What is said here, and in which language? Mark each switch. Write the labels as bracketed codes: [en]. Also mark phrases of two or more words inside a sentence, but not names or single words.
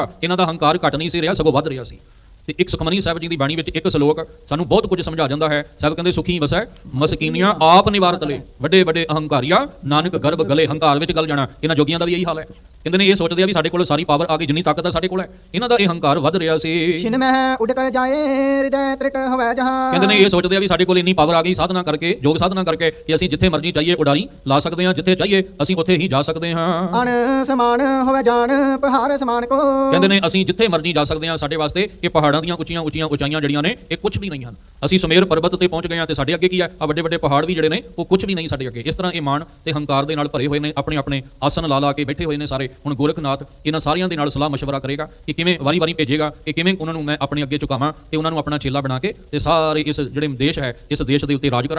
[pa] ਇਹਨਾਂ ਦਾ ਹੰਕਾਰ ਘਟ ਨਹੀਂ ਸੀ ਰਿਹਾ, ਸਗੋਂ ਵੱਧ ਰਿਹਾ ਸੀ। ਤੇ ਇੱਕ ਸੁਖਮਨੀ ਸਾਹਿਬ ਜੀ ਦੀ ਬਾਣੀ ਵਿੱਚ ਇੱਕ ਸ਼ਲੋਕ ਸਾਨੂੰ ਬਹੁਤ ਕੁਝ ਸਮਝਾ ਜਾਂਦਾ ਹੈ। ਸਾਹਿਬ ਕਹਿੰਦੇ ਸੁਖੀ ਵਸੈ ਮਸਕੀਨੀਆਂ ਆਪ ਨਿਵਾਰਤ ਲੈ, ਵੱਡੇ ਵੱਡੇ ਅਹੰਕਾਰੀਆ ਨਾਨਕ ਗਰਭ ਗਲੇ। ਹੰਕਾਰ ਵਿੱਚ ਗਲ ਜਾਣਾ, ਇਹਨਾਂ ਜੋਗੀਆਂ ਦਾ ਵੀ ਇਹੀ ਹਾਲ ਹੈ। ਕਹਿੰਦੇ ਨੇ ਇਹ ਸੋਚਦੇ ਆ ਵੀ ਸਾਡੇ ਕੋਲ ਸਾਰੀ ਪਾਵਰ ਆ ਗਈ, ਜਿੰਨੀ ਤਾਕਤ ਆ ਸਾਡੇ ਕੋਲ ਹੈ। ਇਹਨਾਂ ਦਾ ਇਹ ਹੰਕਾਰ ਵੱਧ ਰਿਹਾ ਸੀ। [hi] छिन मह उड़ कर जाए हृदय त्रिट हवै जहां [pa] ਕਹਿੰਦੇ ਨੇ ਇਹ ਸੋਚਦੇ ਆ ਵੀ ਸਾਡੇ ਕੋਲ ਇੰਨੀ ਪਾਵਰ ਆ ਗਈ ਸਾਧਨਾ ਕਰਕੇ, ਯੋਗ ਸਾਧਨਾ ਕਰਕੇ ਕਿ ਅਸੀਂ ਜਿੱਥੇ ਮਰਜ਼ੀ ਚਾਹੀਏ ਉਡਾਰੀ ਲਾ ਸਕਦੇ ਹਾਂ, ਜਿੱਥੇ ਚਾਹੀਏ ਅਸੀਂ ਉੱਥੇ ਹੀ ਜਾ ਸਕਦੇ ਹਾਂ। [hi] अन समान हवै जान पहाड़ समान को [pa] ਕਹਿੰਦੇ ਨੇ ਅਸੀਂ ਜਿੱਥੇ ਮਰਜ਼ੀ ਜਾ ਸਕਦੇ ਹਾਂ। ਸਾਡੇ ਵਾਸਤੇ ਇਹ ਪਹਾੜਾਂ ਦੀਆਂ ਉੱਚੀਆਂ ਉਚਾਈਆਂ ਜਿਹੜੀਆਂ ਨੇ ਇਹ ਕੁਝ ਵੀ ਨਹੀਂ ਹਨ। ਅਸੀਂ ਸੁਮੇਰ ਪਰਬਤ ਤੇ ਪਹੁੰਚ ਗਏ ਹਾਂ ਤੇ ਸਾਡੇ ਅੱਗੇ ਕੀ ਹੈ? ਆ ਵੱਡੇ ਵੱਡੇ ਪਹਾੜ ਵੀ ਜਿਹੜੇ ਨੇ ਉਹ ਕੁਝ ਵੀ ਨਹੀਂ ਸਾਡੇ ਅੱਗੇ। ਇਸ ਤਰ੍ਹਾਂ ਇਹ ਮਾਣ ਤੇ ਹੰਕਾਰ ਦੇ ਨਾਲ ਭਰੇ ਹੋਏ ਨੇ, ਆਪਣੇ ਆਪਣੇ ਆਸਨ ਲਾ ਕੇ ਬੈਠੇ ਹੋਏ ਨੇ ਸਾਰੇ। ਹੁਣ ਗੋਰਖਨਾਥ ਇਹਨਾਂ ਸਾਰਿਆਂ ਦੇ ਨਾਲ ਸਲਾਹ ਮਸ਼ਵਰਾ ਕਰੇਗਾ ਕਿ ਕਿਵੇਂ ਵਾਰੀ ਭੇਜੇਗਾ, ਕਿ ਕਿਵੇਂ ਉਹਨਾਂ ਨੂੰ ਮੈਂ ਆਪਣੇ ਅੱਗੇ ਝੁਕਾਵਾਂ ਤੇ ਉਹਨਾਂ ਨੂੰ ਆਪਣਾ ਚੇਲਾ ਬਣਾ ਕੇ ਤੇ ਸਾਰੇ ਇਸ ਜਿਹੜੇ ਦੇਸ਼ ਹੈ, ਇਸ ਦੇਸ਼ ਦੇ ਉੱਤੇ ਰਾਜ ਕਰਾਂ।